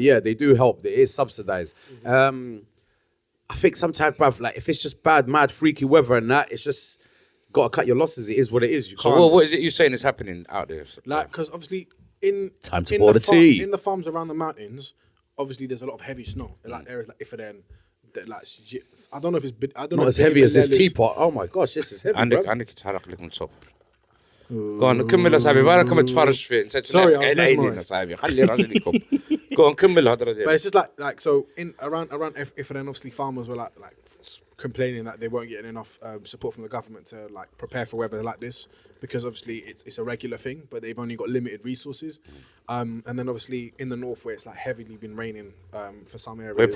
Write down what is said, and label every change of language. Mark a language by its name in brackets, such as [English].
[English] Yeah, they do help. It is subsidized. I think sometimes, bruv, like if it's just bad, mad, freaky weather and that, it's just got to cut your losses. It is what it is. You can't. So what is it you're saying is happening out there? Like, because obviously in tea. In the farms around the mountains, obviously there's a lot of heavy snow. Like areas like Ifaden, like I don't know if it's not as heavy as this teapot. Oh my gosh, this is heavy. [Arabic] عندك يتحرك لك من الصبح. [English] Go on [Arabic] كمل يا صاحبي بالك متفرج فيه. [English] Sorry, I was mesmerized. [Arabic] صاحبي خلي الراجل يكب. [English] Go on [Arabic] كمل الهضرة دي. [English] But it's just like so in around Ifaden, obviously farmers were like complaining that they weren't getting enough support from the government to like prepare for weather like this, because obviously it's a regular thing, but they've only got limited resources. And then obviously in the north, where it's like heavily been raining for some areas,